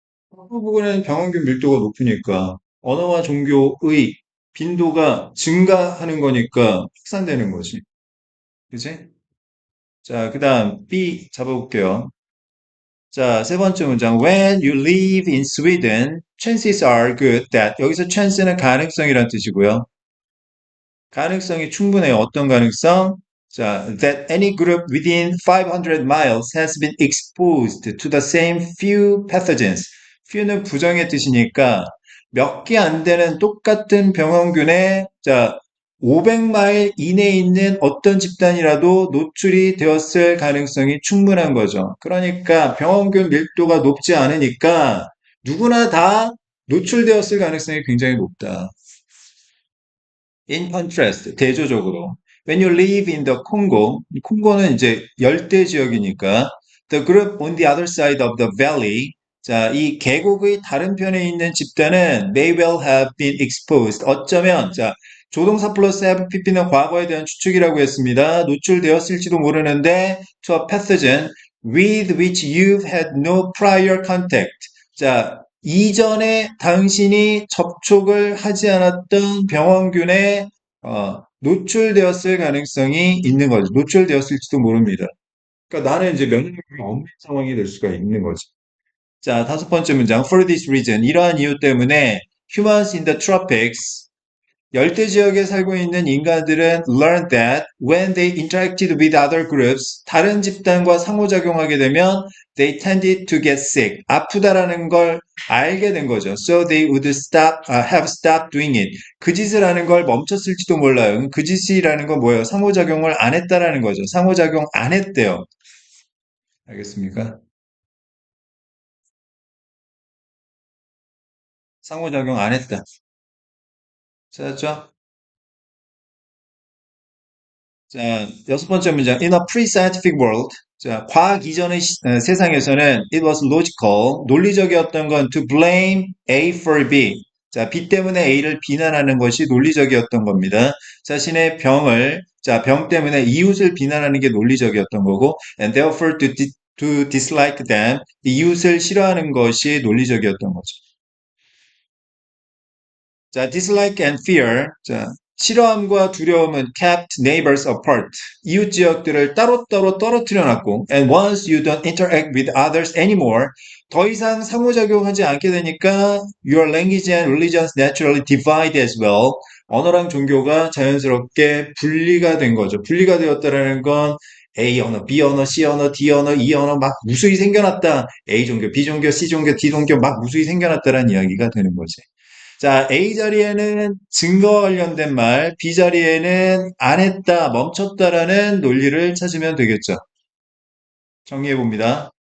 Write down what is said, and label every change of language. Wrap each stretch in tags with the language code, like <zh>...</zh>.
<ko>그 부분은 병원균 밀도가 높으니까 언어와 종교의 빈도가 증가하는 거니까 확산되는 거지. 그지? 자, 그 다음 B 잡아볼게요. 자, 세 번째 문장.</ko> <en>When you live in Sweden, chances are good that</en> <ko>여기서 chance는 가능성이란 뜻이고요. 가능성이 충분해요. 어떤 가능성?</ko> <en>자, that any group within 500 miles has been exposed to the same few pathogens.</en> <ko>few는 부정의 뜻이니까 몇 개 안 되는 똑같은 병원균에 자, 500마일 이내에 있는 어떤 집단이라도 노출이 되었을 가능성이 충분한 거죠. 그러니까 병원균 밀도가 높지 않으니까 누구나 다 노출되었을 가능성이 굉장히 높다.</ko> <en>In contrast,</en> <ko>대조적으로.</ko> <en>When you live in the Congo,</en> <ko>콩고는 이제 열대 지역이니까</ko> <en>the group on the other side of the valley,</en> <ko>자, 이 계곡의 다른 편에 있는 집단은</ko> <en>may well have been exposed.</en> <ko>어쩌면, 자, 조동사 플러스 have pp는 과거에 대한 추측이라고 했습니다. 노출되었을지도 모르는데</ko> <en>to a pathogen with which you've had no prior contact.</en> <ko>자, 이전에 당신이 접촉을 하지 않았던 병원균에 노출되었을 가능성이 있는 거죠. 노출되었을지도 모릅니다. 그러니까 나는 이제 면역력이 없는 상황이 될 수가 있는 거죠. 자, 다섯 번째 문장.</ko> <en>For this reason,</en> <ko>이러한 이유 때문에</ko> <en>humans in the tropics</en> <ko>열대 지역에 살고 있는 인간들은</ko> <en>learn that when they interacted with other groups,</en> <ko>다른 집단과 상호작용하게 되면</ko> <en>they tended to get sick.</en> <ko>아프다라는 걸 알게 된 거죠.</ko> <en>So they would have stopped doing it.</en> <ko>그 짓을 하는 걸 멈췄을지도 몰라요. 그 짓이라는 건 뭐예요? 상호작용을 안 했다라는 거죠. 상호작용 안 했대요. 알겠습니까? 상호작용 안 했다. 찾았죠? 자, 여섯 번째 문장.</ko> <en>In a pre-scientific world.</en> <ko>자, 과학 이전의 세상에서는</ko> <en>it was logical.</en> <ko>논리적이었던 건</ko> <en>to blame A for B.</en> <ko>자, B 때문에 A를 비난하는 것이 논리적이었던 겁니다. 자신의 병을, 자, 병 때문에 이웃을 비난하는 게 논리적이었던 거고,</ko> <en>and therefore to dislike them.</en> <ko>이웃을 싫어하는 것이 논리적이었던 거죠.</ko> <en>자, dislike and fear.</en> <ko>자, 싫어함과 두려움은</ko> <en>kept neighbors apart.</en> <ko>이웃 지역들을 따로따로 떨어뜨려 놨고,</ko> <en>and once you don't interact with others anymore,</en> <ko>더 이상 상호작용하지 않게 되니까</ko> <en>your language and religions naturally divide as well.</en> <ko>언어랑 종교가 자연스럽게 분리가 된 거죠. 분리가 되었다라는 건 A 언어, B 언어, C 언어, D 언어, E 언어 막 무수히 생겨났다. A 종교, B 종교, C 종교, D 종교 막 무수히 생겨났다라는 이야기가 되는 거지. 자, A 자리에는 증거와 관련된 말, B 자리에는 안 했다, 멈췄다라는 논리를 찾으면 되겠죠. 정리해 봅니다.</ko>